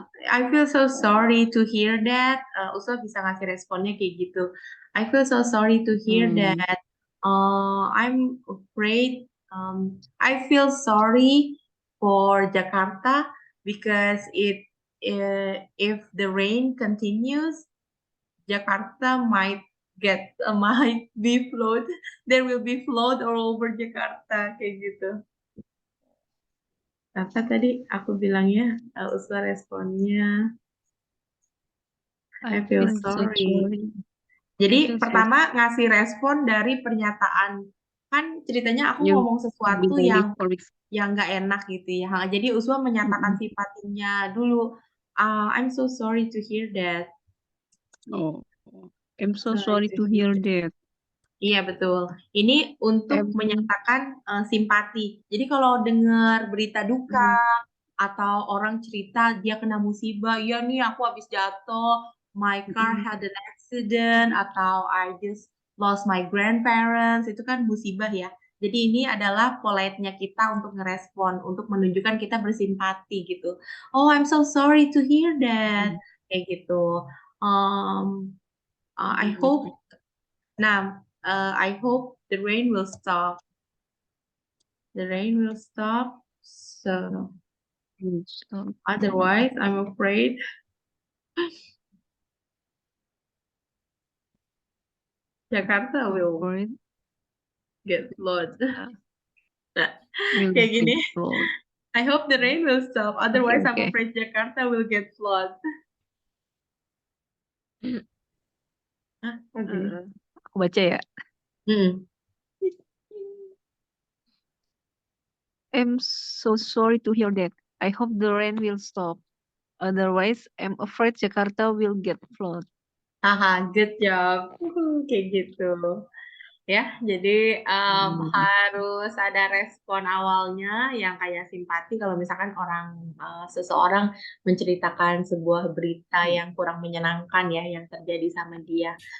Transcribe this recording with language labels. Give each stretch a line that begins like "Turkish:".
English: I feel so sorry to hear that.
Indonesian: Usah bisa ngasih responnya kayak gitu.
English: I feel so sorry to hear that. I'm afraid. I feel sorry for Jakarta because if the rain continues, Jakarta might might be flood. There will be flood all over Jakarta
Indonesian: kayak gitu. Apa tadi aku bilangnya? Usah responnya.
English: I feel sorry.
Indonesian: Jadi pertama ngasih respon dari pernyataan, kan ceritanya aku ngomong sesuatu yang nggak enak gitu ya. Jadi Uswa menyatakan simpatinya dulu.
English: I'm so sorry to hear that. Oh, I'm so sorry to hear that.
Indonesian: Iya betul. Ini untuk menyatakan simpati. Jadi kalau dengar berita duka atau orang cerita dia kena musibah, ya nih aku habis jatuh,
English: my car had an accident,
Indonesian: atau
English: I just lost my grandparents,
Indonesian: itu kan musibah ya. Jadi ini adalah polite-nya kita untuk ngerespon, untuk menunjukkan kita bersimpati gitu.
English: Oh, I'm so sorry to hear that.
Indonesian: Kayak gitu.
English: I hope. Nah, I hope the rain will stop. The rain will stop. So otherwise, I'm afraid Jakarta will get flood.
Indonesian: Kayak gini.
English: I hope the rain will stop. Otherwise, I'm afraid Jakarta will get flood.
Indonesian: Ah, gini. Aku baca ya. Hmm.
English: I'm so sorry to hear that. I hope the rain will stop. Otherwise, I'm afraid Jakarta will get flood. Haha, good job.
Indonesian: Kayak gitu. Ya, jadi harus ada respon awalnya yang kayak simpati kalau misalkan seseorang menceritakan sebuah berita yang kurang menyenangkan ya yang terjadi sama dia.